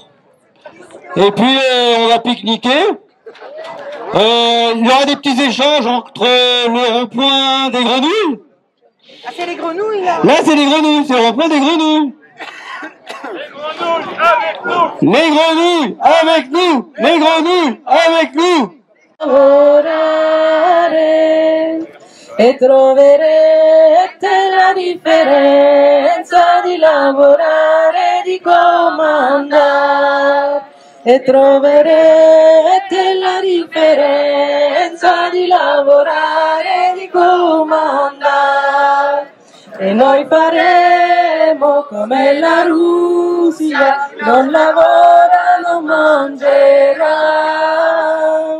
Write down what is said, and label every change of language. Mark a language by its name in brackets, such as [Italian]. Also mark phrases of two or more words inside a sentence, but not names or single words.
[French] Et puis on va pique-niquer. Il y aura des petits échanges entre le rond-point des grenouilles. Ah, c'est les grenouilles, là? Là, c'est les grenouilles, c'est le rond-point des grenouilles. Les grenouilles avec nous. Les grenouilles avec nous. [Italian] Lavorare e troverete la differenza di lavorare e di comandare e troverete la differenza di lavorare e di comandare e noi faremo come la Russia, non lavora, non mangerà.